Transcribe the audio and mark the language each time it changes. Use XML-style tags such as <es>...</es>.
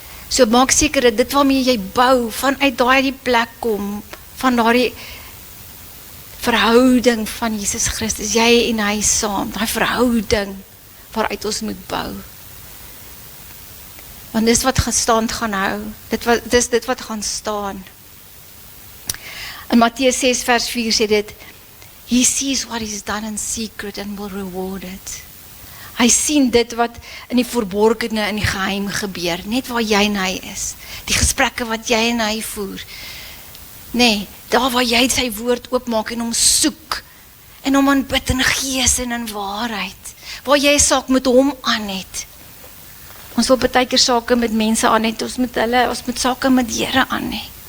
<af>So maak seker dat dit waarmee jy bou, vanuit daai plek kom, van daai verhouding van Jesus Christus, jy en hy saam, daai verhouding waaruit ons moet bou. Want dis wat stand gaan hou, dis dit wat gaan staan.</af> <en>In Mattheus 6 vers 4 sê dit, He sees what is done in secret and will reward it.</en> <af>Hy sien dit wat in die verborgene, in die geheim gebeur, net waar jy en hy is. Die gesprekke wat jy en hy voer. Nee, daar waar jy sy woord oopmaak en hom soek, en hom aanbid in gees en in waarheid, waar jy 'n saak met hom aan het. Ons wil baie keer sake met mense aan het, ons moet sake met die Here aan hê.</af>